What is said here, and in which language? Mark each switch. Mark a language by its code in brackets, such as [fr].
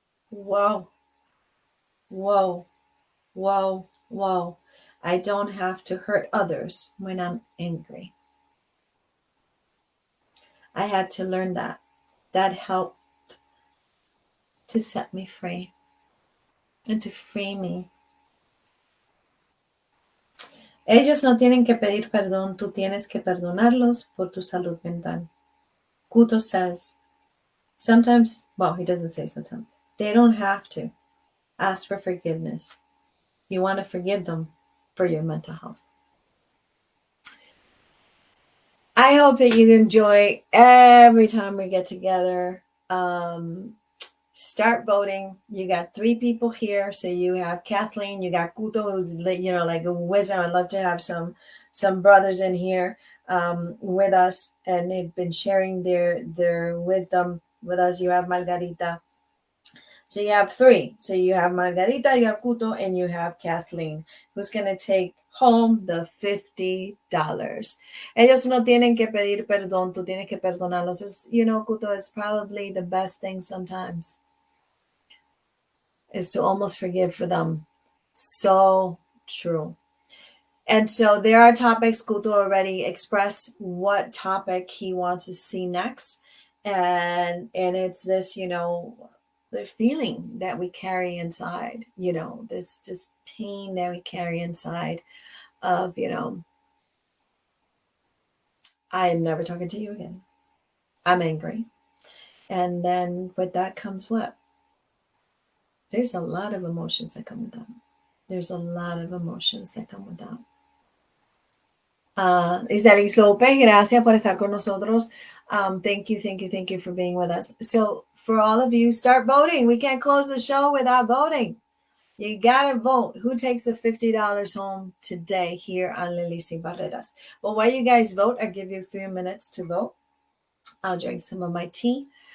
[en] Whoa, whoa, whoa, whoa. I don't have to hurt others when I'm angry. I had to learn that. That helped to set me free and to free me. [es] Ellos no tienen que pedir perdón, tú tienes que perdonarlos por tu salud mental. [en] Kuto says, sometimes, well, he doesn't say sometimes, they don't have to ask for forgiveness. You want to forgive them for your mental health. I hope that you enjoy every time we get together. Start voting. You got 3 people here. So you have Kathleen, you got Kuto, who's like a wizard. I'd love to have some brothers in here with us, and they've been sharing their wisdom with us. You have Margarita. So you have three. So you have Margarita, you have Kuto, and you have Kathleen, who's going to take home the $50. [es] Ellos no tienen que pedir perdón, tú tienes que perdonarlos. [en] Kuto is probably the best thing sometimes, is to almost forgive for them. So true. And so there are topics. Kuto already expressed what topic he wants to see next. And it's this, the feeling that we carry inside, this just pain that we carry inside of, I am never talking to you again. I'm angry. And then with that comes what? There's a lot of emotions that come with that. There's a lot of emotions that come with that. [es] Isdelis Lopez, gracias por estar con nosotros. [en] Thank you for being with us. So for all of you, start voting. We can't close the show without voting. You gotta vote. Who takes the $50 home today here on Lilly Sin Barreras? Well, while you guys vote, I'll give you a few minutes to vote. I'll drink some of my tea.